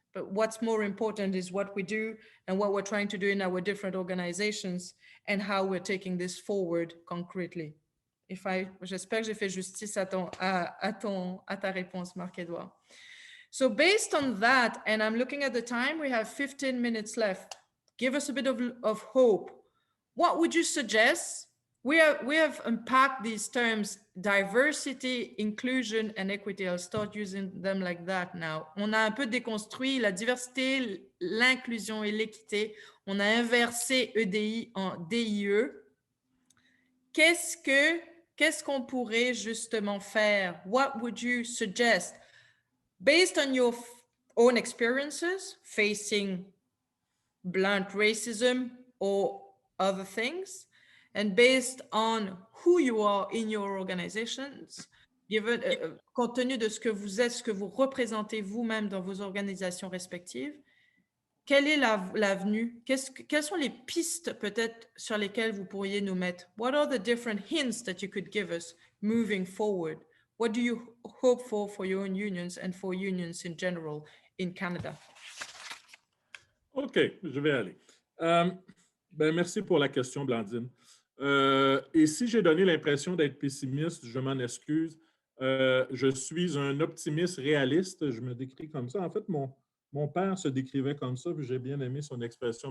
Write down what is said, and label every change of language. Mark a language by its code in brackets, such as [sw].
[en] But what's more important is what we do and what we're trying to do in our different organizations and how we're taking this forward concretely. [fr] J'espère que j'ai fait justice à ta réponse, Marc-Edouard. [en] So based on that, and I'm looking at the time, we have 15 minutes left. Give us a bit of hope. What would you suggest? We have unpacked these terms, diversity, inclusion, and equity. I'll start using them like that now. [fr] On a un peu déconstruit la diversité, l'inclusion et l'équité. On a inversé EDI en DIE. Qu'est-ce qu'on pourrait justement faire? [en] What would you suggest? Based on your own experiences, facing blunt racism or other things, and based on who you are in your organizations, given, [fr] compte tenu de ce que vous êtes, ce que vous représentez vous-même dans vos organisations respectives, quelle est l'avenue? Quelles sont les pistes peut-être sur lesquelles vous pourriez nous mettre? [en] What are the different hints that you could give us moving forward? What do you hope for your own unions and for unions in general in Canada? [fr] OK, je vais aller. Merci pour la question, Blandine. Et si j'ai donné l'impression d'être pessimiste, je m'en excuse. Je suis un optimiste réaliste. Je me décris comme ça. En fait, mon père se décrivait comme ça, puis j'ai bien aimé son expression.